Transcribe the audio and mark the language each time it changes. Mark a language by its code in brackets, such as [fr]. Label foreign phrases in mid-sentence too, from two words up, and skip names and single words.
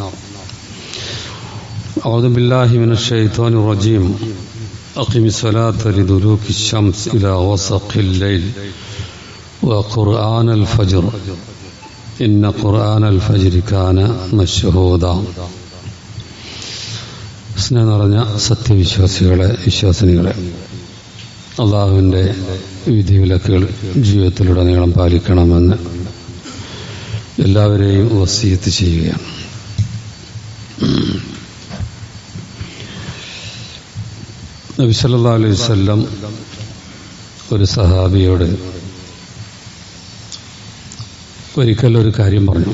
[ar] أعوذ بالله من الشيطان الرجيم. أقم الصلاة لدلوك الشمس إلى غسق الليل وقرآن الفجر إن قرآن الفجر كان مشهودا. [ml] സ്നേഹം നിറഞ്ഞ സത്യവിശ്വാസികളെ, വിശ്വാസിനികളെ, അള്ളാഹുവിൻ്റെ വിധിവിലക്കുകൾ ജീവിതത്തിലുടനീളം പാലിക്കണമെന്ന് എല്ലാവരെയും വസിയത്ത് ചെയ്യുകയാണ്. നബി [ar] صلى الله عليه وسلم [ml] ഒരു സഹാബിയോട് ഒരിക്കൽ ഒരു കാര്യം പറഞ്ഞു.